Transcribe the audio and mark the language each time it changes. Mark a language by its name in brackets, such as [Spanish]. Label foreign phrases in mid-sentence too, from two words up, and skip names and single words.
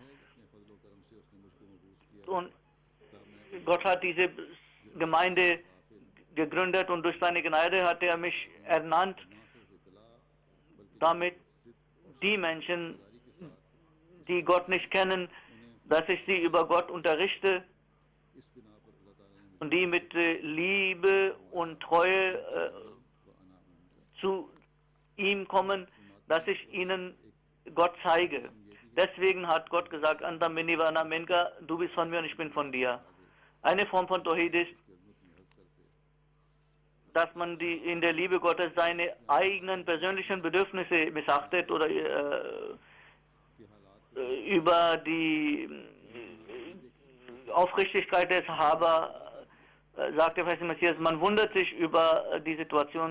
[German] Und Gott hat diese Gemeinde gegründet und durch seine Gnade hat er mich ernannt, damit die Menschen, die Gott nicht kennen, dass ich sie über Gott unterrichte und die mit Liebe und Treue zu ihm kommen, dass ich ihnen Gott zeige. Deswegen hat Gott gesagt, [Arabic] أنت مني وأنا منك, [German] du bist von mir und ich bin von dir. Eine Form von Tawhid ist, dass man in der Liebe Gottes seine eigenen persönlichen Bedürfnisse missachtet oder über die Aufrichtigkeit des Sahaba, sagt der Feiste Messias, man wundert sich über die Situation.